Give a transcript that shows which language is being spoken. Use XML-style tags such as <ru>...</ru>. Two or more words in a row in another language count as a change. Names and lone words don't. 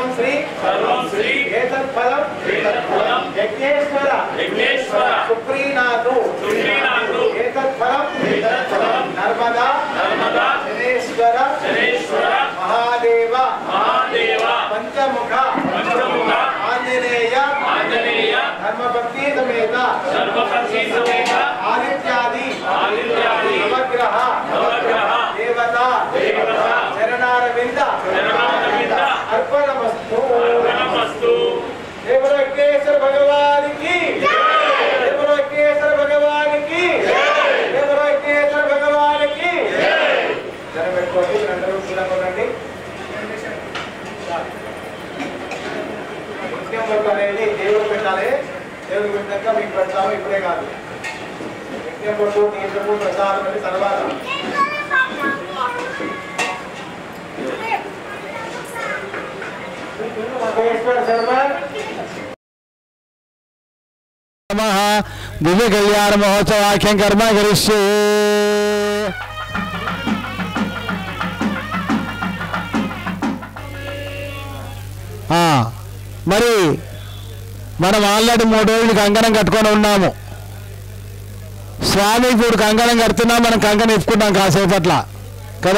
<sa>श्री एतत्फलं यज्ञेश्वर सुप्रीनाथु एतत्फलं नर्मदा शनेश्वर महादेव पंचमुख आंजनेय धर्मभक्ति समेत आदित्यादि नवग्रह देवता चरणारविंद अर्पणमस्तु.</sa> <hi>देवरकेश्वर भगवान की, देवरकेश्वर भगवान की, देवरकेश्वर भगवान की.</hi> <te>जरा పెట్టుకోండి, అందరూ కూడా కొనండి. నిత్యం వరకు అనేది దేవుడు పెట్టాలి. దేవుడు పెట్టాక మీకు పెడతాము, ఇప్పుడే కాదు. నిత్యం వరకు తీర్థము ప్రసాదం అని తర్వాత.</te> <sa>दिव्य कल्याण महोत्सव आख्यं कर्म करिष्ये.</sa> <te>మరి మనం ఆల్రెడీ 3 రోజులు కంకణం కట్టుకొని ఉన్నాము. స్వామి ఇప్పుడు కంకణం కడుతున్నాం, మనం కంకణం ఇప్పుకుంటాం కాసేపట్ల కదా.</te>